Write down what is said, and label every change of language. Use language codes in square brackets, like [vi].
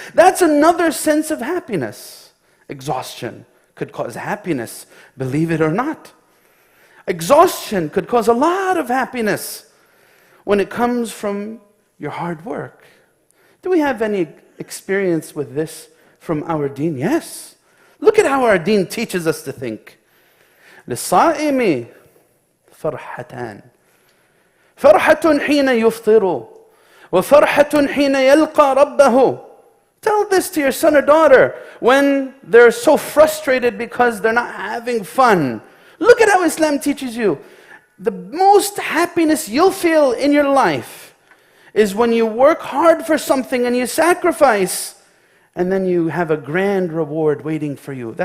[en] That's another sense of happiness. Exhaustion could cause happiness, believe it or not. Exhaustion could cause a lot of happiness when it comes from your hard work. Do we have any experience with this from our deen? Yes. Look at how our deen teaches us to think. [ar] لِلصَّائِمِ فرحتان فرحة حين يفطر وفرحة حين يلقى ربه. [en] Tell this to your son or daughter when they're so frustrated because they're not having fun. Look at how Islam teaches you. The most happiness you'll feel in your life is when you work hard for something and you sacrifice and then you have a grand reward waiting for you.